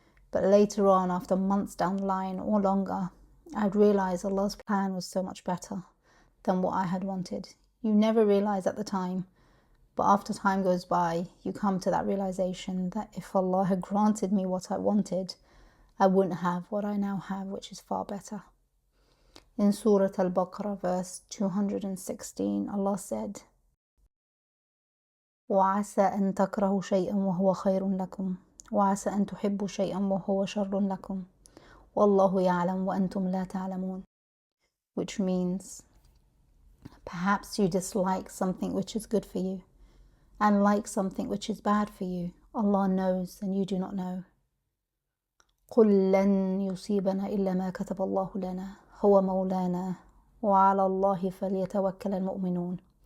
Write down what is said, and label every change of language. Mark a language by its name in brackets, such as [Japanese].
[English] But later on, after months down the line or longer, I'd realize Allah's plan was so much better than what I had wanted. You never realize at the time, but after time goes by, you come to that realization that if Allah had granted me what I wanted, I wouldn't have what I now have, which is far better. In Surah Al-Baqarah, verse 216, Allah said, [Arabic] وَعَسَى أَن تَكْرَهُ شَيْئًا وَهُوَ خَيْرٌ لَكُمْ وَعَسَى أَن تُحِبُّوا شَيْئًا وَهُوَ شَرٌ لَكُمْ وَاللَّهُ يَعْلَمُ وَأَنْتُمْ لَا تَعْلَمُونَ. [English] Which means, perhaps you dislike something which is good for you, and like something which is bad for you. Allah knows and you do not know. [Arabic] قُلْ لَن يُصِيبَنَا إِلَّا مَا كَتَبَ اللَّهُ لَنَا هُوَ مَوْلَانَا وَعَلَى اللَّهِ فَلْيَتَوَكَّلَ الْمُؤْمِنُونَ.